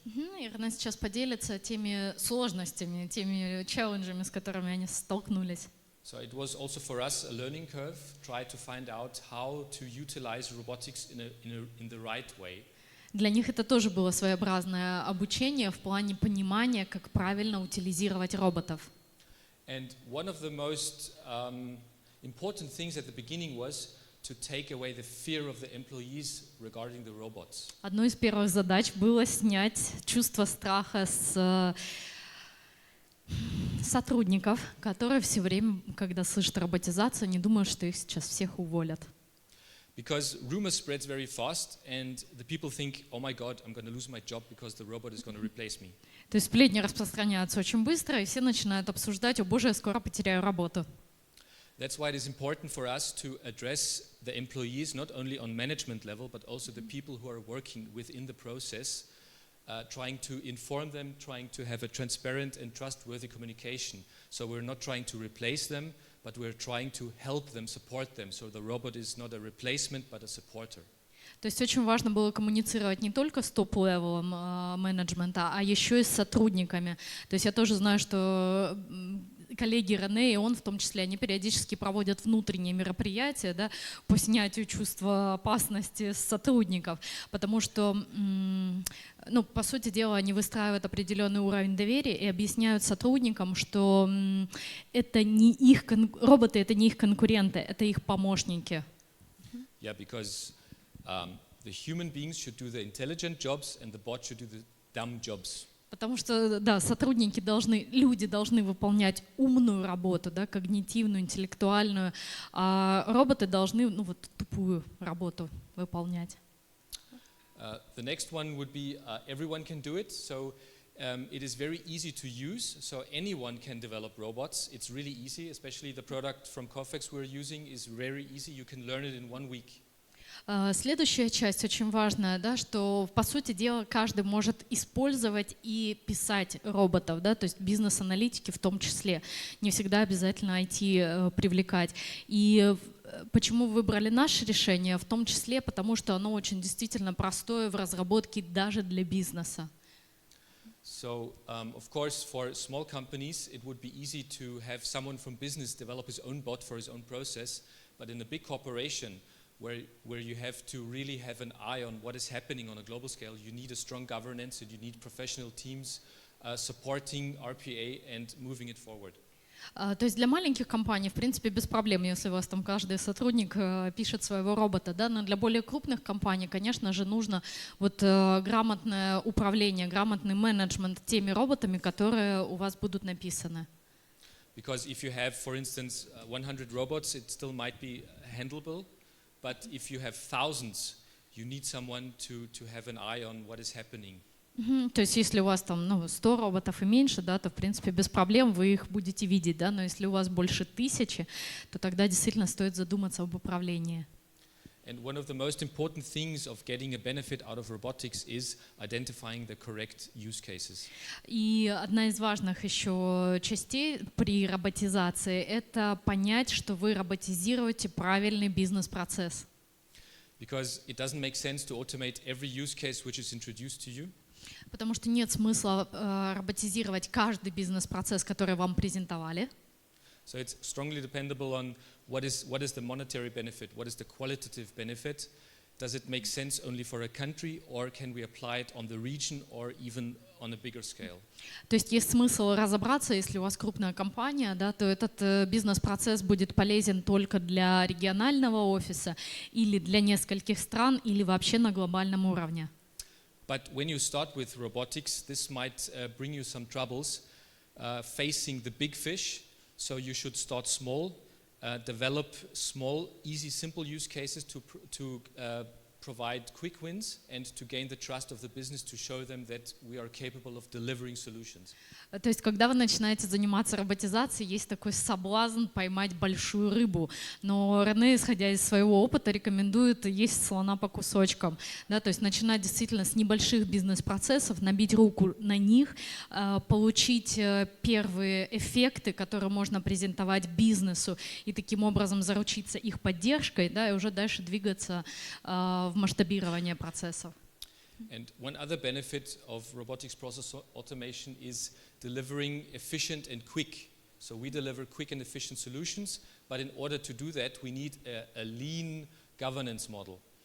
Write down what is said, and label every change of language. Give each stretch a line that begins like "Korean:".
Russian: И Рене сейчас поделится теми сложностями, теми челленджами, с которыми они столкнулись.
English: So it was also for us a learning curve, try to find out how to utilize robotics in the right way.
Russian: Для них это тоже было своеобразное обучение в плане понимания, как правильно утилизировать роботов.
English: And one of the most important things at the beginning was to take away the fear of the employees regarding the robots.
Russian: Одной из первых задач было снять чувство страха с сотрудников, которые все время, когда слышат роботизацию, не думают, что их сейчас всех уволят.
English: Because rumor spreads very fast, and the people think, oh my God, I'm going to lose my job because the robot is going to replace me.
Russian: То есть сплетни распространяются очень быстро, и все начинают обсуждать: о боже, я скоро потеряю работу.
English: That's why it is important for us to address the employees not only on management level, but also the people who are working within the process, trying to inform them, trying to have a transparent and trustworthy communication. So we're not trying to replace them, but we're trying to help them, support them. So the robot is not a replacement, but a supporter.
Russian: То есть очень важно было коммуницировать не только с топ-левелом менеджмента, а еще и с сотрудниками. То есть я тоже знаю, что коллеги Рене и он в том числе, они периодически проводят внутренние мероприятия, да, по снятию чувства опасности с сотрудников, потому что, ну, по сути дела, они выстраивают определенный уровень доверия и объясняют сотрудникам, что это не их роботы, это не их конкуренты, это их помощники.
English: Yeah, because the human beings should do the intelligent jobs and the bot should do the dumb jobs.
Russian: Потому что, да, сотрудники должны, люди должны выполнять умную работу, да, когнитивную, интеллектуальную, а роботы должны, ну, вот, тупую работу выполнять.
English: The next one would be everyone can do it. So it is very easy to use. So anyone can develop robots. It's really easy, especially the product from Cofex we're using is very easy. You can learn it in 1 week.
Russian: Следующая часть очень важная, да, что, по сути дела, каждый может использовать и писать роботов, да, то есть бизнес-аналитики в том числе. Не всегда обязательно IT привлекать. И почему выбрали наше решение? В том числе потому, что оно очень действительно простое в разработке даже для бизнеса.
English: So, of course, for small companies, it would be easy to have someone from business develop his own bot for his own process. But in a big corporation, where you have to really have an eye on what is happening on a global scale, you need a strong governance and you need professional teams supporting RPA and moving it forward.
Russian: То есть для маленьких компаний, в принципе, без проблем, если у вас там каждый сотрудник пишет своего робота, да, но для более крупных компаний, конечно же, нужно вот грамотное управление, грамотный менеджмент теми роботами, которые у вас будут написаны.
English: Because if you have, for instance, 100 robots, it still might be handleable. But if you have thousands, you need someone to have an eye on what is happening.
Russian: То есть если у вас там 100 роботов и меньше, да, то в принципе без проблем вы их будете видеть, да, но если у вас больше 1000, то тогда действительно стоит задуматься об управлении.
English: And one of the most important things of getting a benefit out of robotics is identifying the correct use cases.
Russian: И одна из важных еще частей при роботизации – это понять, что вы роботизируете правильный бизнес-процесс.
English: Because it doesn't make sense to automate every use case which is introduced to you.
Russian: Потому что нет смысла роботизировать каждый бизнес-процесс, который вам презентовали.
English: So it's strongly dependable on what is the monetary benefit, what is the qualitative benefit. Does it make sense only for a country, or can we apply it on the region or even on a bigger scale?
Russian: То есть есть смысл разобраться, если у вас крупная компания, да, то этот бизнес-процесс будет полезен только для регионального офиса или для нескольких стран, или вообще на глобальном уровне.
English: But when you start with robotics, this might bring you some troubles facing the big fish. So you should start small, develop small, easy, simple use cases to provide quick wins and to gain the trust of the business to show them that we are capable of delivering solutions.
Russian: То есть, когда вы начинаете заниматься роботизацией, есть такой соблазн поймать большую рыбу. Но Рене, исходя из своего опыта, рекомендует есть слона по кусочкам. Да, то есть начинать действительно с небольших бизнес-процессов, набить руку на них, получить первые эффекты, которые можно презентовать бизнесу, и таким образом заручиться их поддержкой, да, и уже дальше двигаться в масштабирование процессов.
English: And one other benefit of robotics process automation is delivering efficient and quick. So we deliver quick and efficient solutions, but in order to do that, we need a lean governance model.